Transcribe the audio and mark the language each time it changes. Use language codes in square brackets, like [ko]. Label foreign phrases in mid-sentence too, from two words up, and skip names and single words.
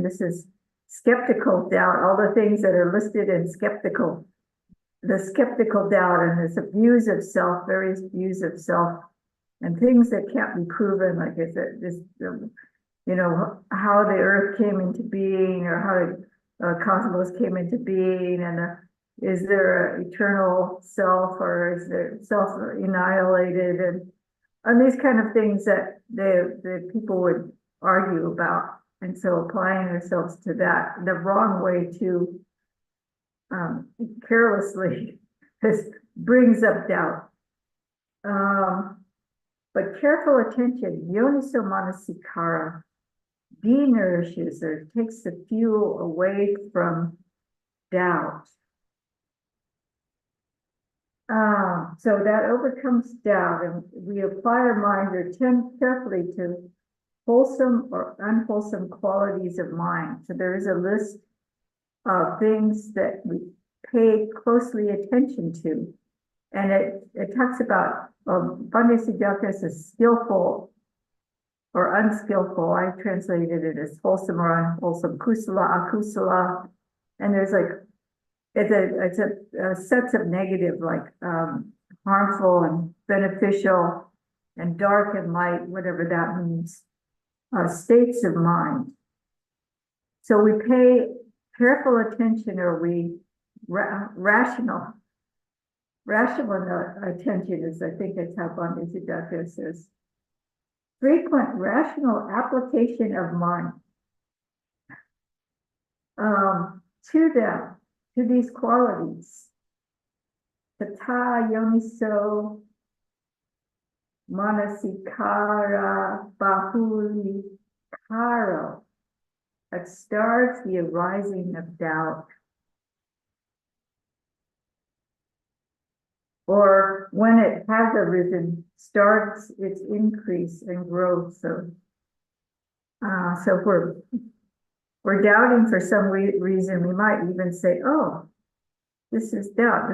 [en] this is skeptical doubt, all the things that are listed in skeptical, the skeptical doubt, and there's views of self, various views of self, and things that can't be proven, like I said, this, how the earth came into being, or how the cosmos came into being, and is there an eternal self, or is there self annihilated, and these kind of things that the people would argue about. And so applying ourselves to that, the wrong way to carelessly, this brings up doubt. But careful attention, [pi] yoniso manasikara, [en] denourishes or takes the fuel away from doubt. So that overcomes doubt, and we apply our mind or tend carefully to wholesome or unwholesome qualities of mind. So there is a list of things that we pay closely attention to. And it talks about Bhante Sujata as skillful or unskillful. I translated it as wholesome or unwholesome, [pi] kusala, akusala. [en] And there's like, it's a sets of negative, like harmful and beneficial and dark and light, whatever that means, states of mind. So we pay careful attention, or we rational attention is, I think that's how Bhante Siddhartha says. Frequent rational application of mind to them, to these qualities. [pi] Tata yoniso manasikara bahulikaro, [en] that starts the arising of doubt. Or when it has arisen, starts its increase and growth. So if we're doubting for some reason, we might even say, oh, this is doubt.